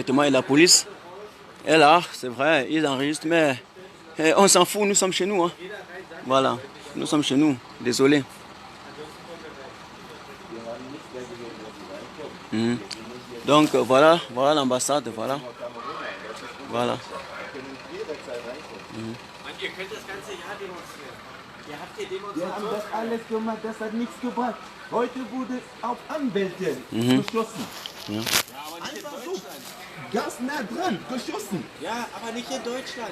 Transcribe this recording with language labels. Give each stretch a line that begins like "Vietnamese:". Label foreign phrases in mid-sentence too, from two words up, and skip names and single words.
French: Et la police est là, c'est vrai, ils enregistrent, mais on s'en fout, nous sommes chez nous. Hein. Voilà, nous sommes chez nous. Désolé. Donc voilà, voilà l'ambassade, voilà. Voilà.
German: Ihr könnt das ganze Jahr demonstrieren. Ihr habt hier Wir haben das Demonstrationen. alles gemacht, das hat nichts gebracht. Heute wurde auf Anwälte geschossen. Ja, aber nicht in Deutschland. Ganz nah dran, geschossen. Ja, aber nicht in Deutschland.